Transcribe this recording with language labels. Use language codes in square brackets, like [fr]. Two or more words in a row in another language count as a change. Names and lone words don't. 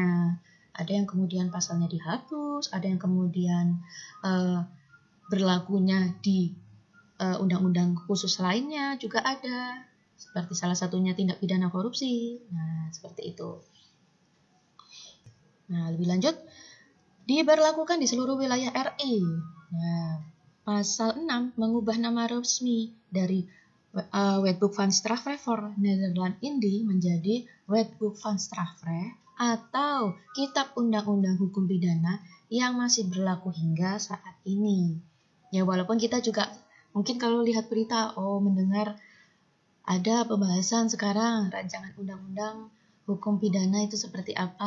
[id] Ada yang kemudian pasalnya dihapus, ada yang kemudian berlakunya di undang-undang khusus lainnya juga ada. Seperti salah satunya tindak pidana korupsi. Nah, seperti itu. Nah, lebih lanjut, diberlakukan di seluruh wilayah RI. Nah, pasal 6 mengubah nama resmi dari Wetboek van Strafrecht voor Nederland-Indië menjadi Wetboek van Strafrecht atau Kitab Undang-Undang Hukum Pidana yang masih berlaku hingga saat ini. Ya, walaupun kita juga mungkin kalau lihat berita, mendengar ada pembahasan sekarang rancangan undang-undang hukum pidana itu seperti apa.